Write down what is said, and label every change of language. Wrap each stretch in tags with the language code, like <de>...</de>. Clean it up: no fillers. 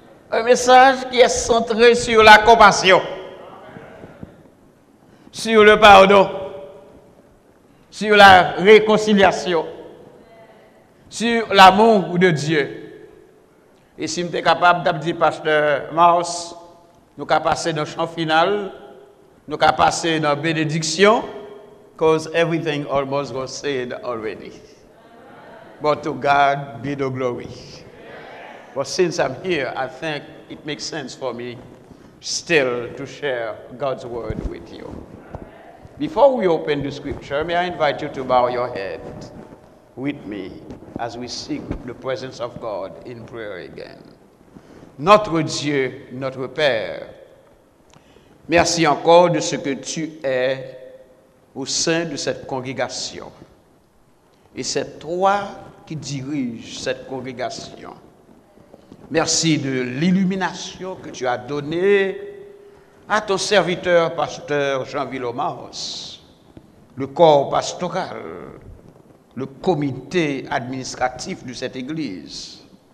<fr>Un message qui est centré sur la compassion, sur le pardon, sur la réconciliation, sur l'amour de Dieu. Et si nous sommes capables d'abdir pasteur Mars, nous sommes passer dans le chant final, nous sommes passer dans la bénédiction,</fr> <en>because everything almost was said already. But to God be the glory. But since I'm here, I think it makes sense for me still to share God's word with you. Before we open the scripture, may I invite you to bow your head with me as we seek the presence of God in prayer again.</en> <fr>Notre Dieu, notre Père, merci encore de ce que tu es au sein de cette congrégation. Et c'est toi qui diriges cette congrégation. Merci de l'illumination que tu as donnée à ton serviteur, pasteur Jean Villomars, le corps pastoral, le comité administratif de cette Église.</fr>